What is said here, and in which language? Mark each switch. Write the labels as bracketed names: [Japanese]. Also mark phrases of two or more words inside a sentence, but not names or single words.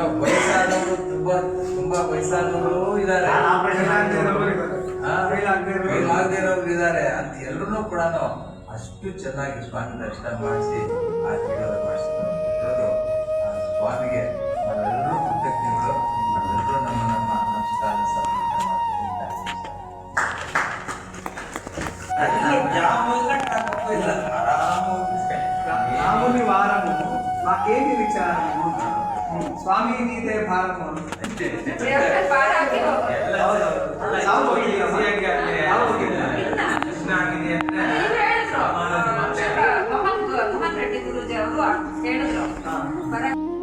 [Kannada] ವಯಸ್ಸಾದವರು ತುಂಬಾ ವಯಸ್ಸಾದವರು ಇದ್ದಾರೆ, ಕೈಲಾಗದಿರೋರು ಇದ್ದಾರೆ ಅಂತ ಎಲ್ಲರೂ ಕೂಡ ಅಷ್ಟು ಚೆನ್ನಾಗಿ ಸ್ವಾಮಿ ದರ್ಶನ ಮಾಡಿಸಿ ಆಶೀರ್ವಾದ ಮಾಡಿಸಿದ್ರು. ಸ್ವಾಮಿಗೆ ನಾವೆಲ್ಲರೂ ಕೃತಜ್ಞಗಳು. ನಾವೆಲ್ಲರೂ ನಮ್ಮ ನಮಸ್ಕಾರ ಸಮರ್ಪಣೆ ಮಾಡ್ತಿದ್ದಾರೆ. [Telugu] రాముని వారము మాకేమి విచారము, స్వామి నీదే భారము. [Kannada] ಮೋಹನ್ ರೆಡ್ಡಿ ಗುರೂಜಿ ಅವರು ಹೇಳಿದ್ರು.